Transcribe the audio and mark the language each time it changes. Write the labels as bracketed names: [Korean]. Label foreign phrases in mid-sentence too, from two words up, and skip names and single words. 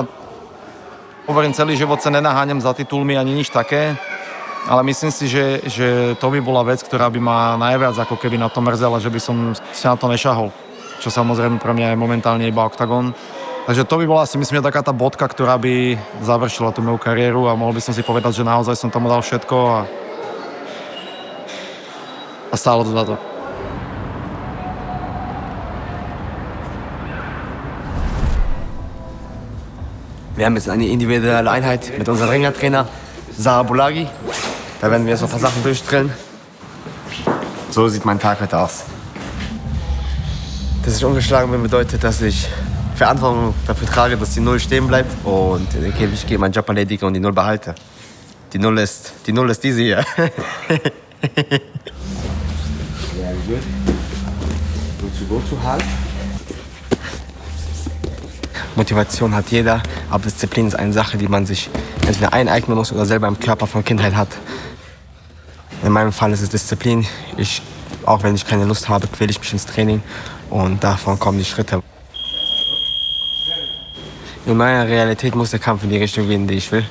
[Slovak] Hovorím, celý život sa nenaháňam za titulmi ani nič také, ale myslím si, že to by bola vec, ktorá by ma najviac ako keby na to mrzela, že by som si na to nešahol, čo samozrejme pre mňa je momentálne iba oktagon. Takže to by bola si myslím, že taká tá bodka, ktorá by završila tú moju kariéru a mohol by som si povedať, že naozaj som tomu dal všetko a stálo to za to. [German] Wir haben jetzt eine individuelle Einheit mit unserem Ringertrainer Sarah Bulagi. Da werden wir jetzt noch ein paar Sachen durchdrillen. So sieht mein Tag heute aus. Dass ich ungeschlagen bin, bedeutet, dass ich Verantwortung dafür trage, dass die Null stehen bleibt und in den Käfig gehe, meinen Job erledige und die Null behalte. Die Null ist diese hier. [English] Good. Go to hard. [German] Motivation hat jeder, aber Disziplin ist eine Sache, die man sich entweder eineignen muss oder selber im Körper von Kindheit hat. In meinem Fall ist es Disziplin. Auch wenn ich keine Lust habe, quäle ich mich ins Training und davon kommen die Schritte. In meiner Realität muss der Kampf in die Richtung gehen, die ich will.